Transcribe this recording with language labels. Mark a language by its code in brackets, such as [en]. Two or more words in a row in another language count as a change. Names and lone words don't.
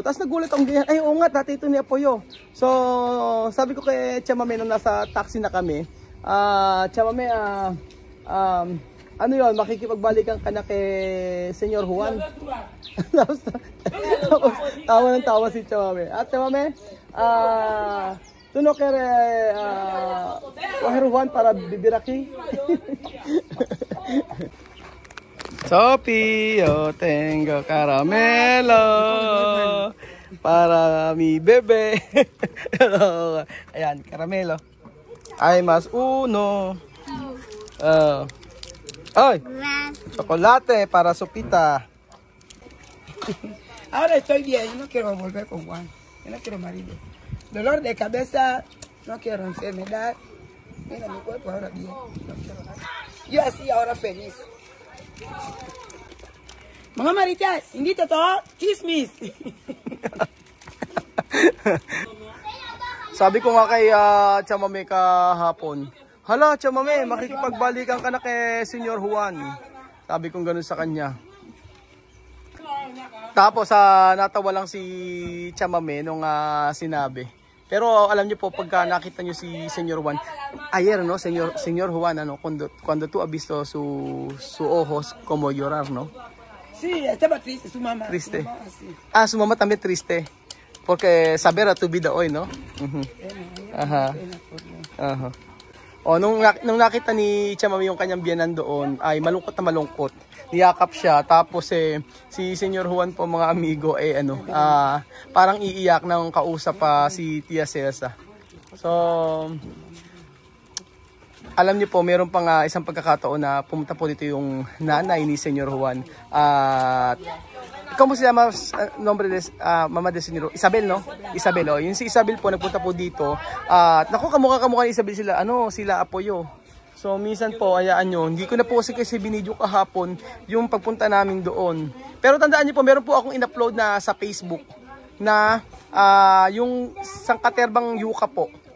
[tl] Tapos nagulat akong ganyan, ay oo nga, tatay ito ni Apoyo. So, sabi ko kay Chamame nung nasa taxi na kami, Chamame, ano yun, makikipagbalikan ka na kay Senyor Juan. Tapos, tawa ng tawa si Chamame. At Chamame, [es] tú no quieres coger Juan para vivir aquí? Sophie, yo tengo caramelo para mi bebé. Ayan, caramelo. Hay más uno. Ay, chocolate para Sopita. Ahora estoy bien, yo no quiero volver con Juan. Yo no quiero marido. Dolor de cabeza, no quiero enfermedad. Mira mi cuerpo ahora bien. No quiero nada. Yo así ahora feliz. [tl] Mga Maritas, hindi totoo, chismis. Sabi ko nga kay Chamame kahapon, hala Chamame, makikipagbalikan ka na kay Senyor Juan. Sabi ko gano'n sa kanya. Tapos natawa lang si Chamame nung sinabi. Pero alam niyo po, pagka nakita niyo si Senyor Juan, ayer, no, Senyor Juan, ano, [es] cuando tú has visto su ojos como llorar, no? Sí, estaba triste, su mamá. Triste. Su mamá, sí. Su mamá también triste. Porque saber a tu vida hoy, no? Aha. Aha. [tl] O, nung nakita ni Chamame yung kanyang biyanan doon, ay malungkot na malungkot. Niyakap siya, tapos si Senyor Juan po mga amigo, parang iiyak nang kausap pa si Tia Cesa. So, alam niyo po, meron pang isang pagkakataon na pumunta po dito yung nanay ni Senyor Juan. [es] At ¿cómo se llama nombre de mamá de Senyor? Isabel, no? Isabel, oh. [tl] Yung si Isabel po nagpunta po dito. Naku, kamukha ni Isabel sila Apoyo. So minsan po, hayaan nyo, hindi ko na po kasi binidyo kahapon yung pagpunta namin doon. Pero tandaan nyo po, meron po akong in-upload na sa Facebook na yung sangkaterbang yuka po.